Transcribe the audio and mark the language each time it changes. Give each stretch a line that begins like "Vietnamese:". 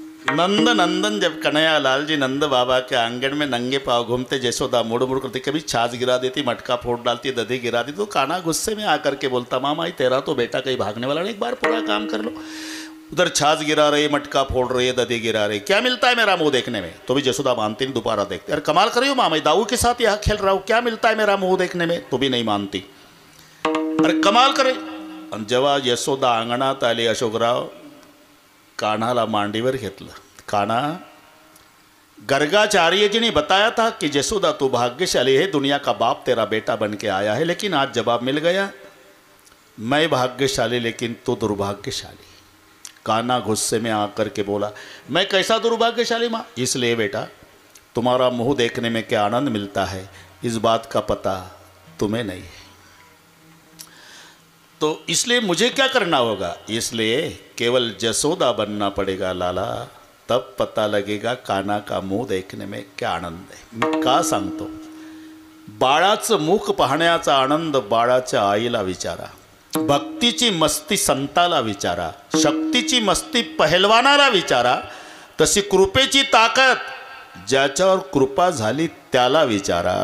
Hindi: नंद नंदन जब कन्हैया लाल जी नंद बाबा के आंगन में नंगे पाँव घूमते, जयशोदा मुड़ मुड़ करती, कभी छाछ गिरा देती, मटका फोड़ डालती, दधी गिरा देती, तो कान्हा गुस्से में आकर के बोलता, मामा ये तेरा तो बेटा कहीं भागने वाला नहीं, एक बार पूरा काम कर लो. उधर छाछ गिरा रहे, मटका फोड़ रहे, दधी गिरा रहे, क्या मिलता है मेरा मुंह देखने में? तो भी जयशोदा मानती नहीं, दोबारा देखते. अरे कमाल कर रही हो मामा, दाऊ के साथ यहाँ खेल रहा हूँ, क्या मिलता है मेरा मुंह देखने में? तो भी नहीं मानती. अरे कमाल करे.
Marathi: आणि जेव्हा यशोदा अंगणात आली, अशोकराव कान्हाला मांडीवर घेतलं.
Hindi: कान्हा, गर्गाचार्य जी ने बताया था कि यशोदा तू भाग्यशाली है, दुनिया का बाप तेरा बेटा बन के आया है, लेकिन आज जवाब मिल गया, मैं भाग्यशाली लेकिन तू दुर्भाग्यशाली. कान्हा गुस्से में आकर के बोला, मैं कैसा दुर्भाग्यशाली माँ? इसलिए बेटा तुम्हारा मुंह देखने में क्या आनंद मिलता है इस बात का पता तुम्हें नहीं है. तो इसलिए मुझे क्या करना होगा? इसलिए केवल जसोदा बनना पड़ेगा लाला, तब पता लगेगा कान्हा का मुंह देखने में क्या आनंद आहे.
Marathi: मी का सांगतो? बाळाचं मुख पाहण्याचा आनंद बाळाच्या आईला विचारा, भक्तीची मस्ती संताला विचारा, शक्तीची मस्ती पहलवानाला विचारा, तशी कृपेची ताकद ज्याच्यावर कृपा झाली त्याला विचारा.